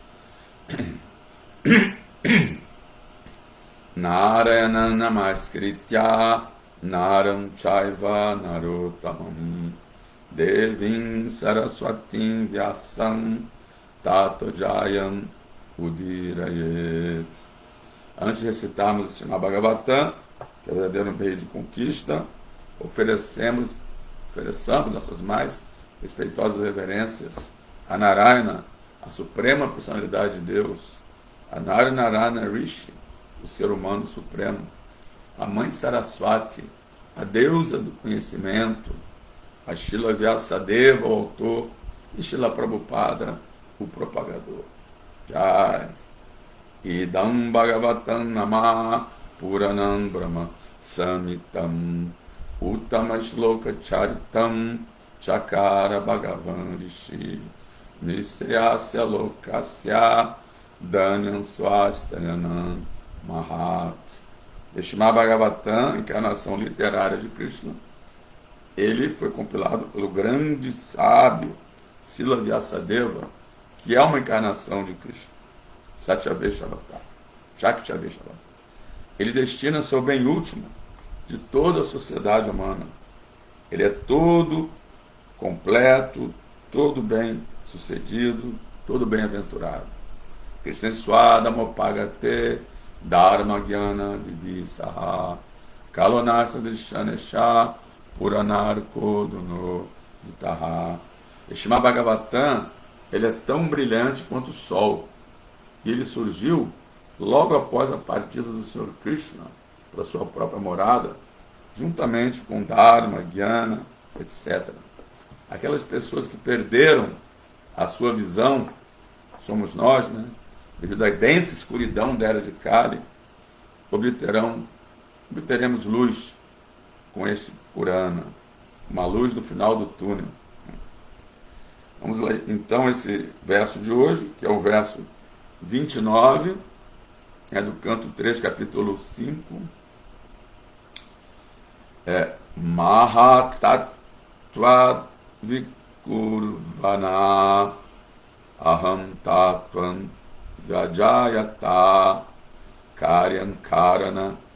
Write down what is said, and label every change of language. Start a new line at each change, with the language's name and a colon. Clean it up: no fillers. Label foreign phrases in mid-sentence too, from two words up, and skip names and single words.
Sanskrit: Narayana Namaskritya Naram Chaiva Narottamam Devim Saraswatim Vyasam Tato Jayam Udirayet.
Portuguese: Antes de recitarmos o Srimad Bhagavatam, que é o verdadeiro meio de conquista, ofereçamos nossas mais respeitosas reverências a Narayana, a suprema personalidade de Deus, a Narayana Rishi, o ser humano supremo, a mãe Saraswati, a deusa do conhecimento, a Srila Vyasadeva, o autor, e Srila Prabhupada, o propagador. Jai.
Sanskrit: Idam Bhagavatam Namah Puranam Brahma Samitam Uttama Shloka Charitam Chakara Bhagavan Rishi Nisayasya Lokasya Dhanyam Swastayanam Mahat.
Portuguese: Srimad Bhagavatam, encarnação literária de Krishna, ele foi compilado pelo grande sábio Srila Vyasadeva, que é uma encarnação de Krishna,
Sanskrit: Satyaveshavata, Shaktaveshavata.
Portuguese: Ele destina seu bem último de toda a sociedade humana. Ele é todo completo, todo bem sucedido, todo bem-aventurado.
Sanskrit: Krishnaswadamopagate Dharma Gyana Vivisaha Kalonasa Drishanesha Puranar Koduno Vitaha.
Portuguese: Srimad Bhagavatam, ele é tão brilhante quanto o sol. E ele surgiu logo após a partida do Senhor Krishna para sua própria morada, juntamente com Dharma, Gyana, etc. Aquelas pessoas que perderam a sua visão, somos nós, né? Devido à densa escuridão da era de Kali, obteremos luz com este Purana, uma luz no final do túnel. Vamos ler então esse verso de hoje, que é o verso 29, é do canto 3, capítulo 5.
Sanskrit: Mahatattva vikurvana aham tattvam vyajayata karyan karana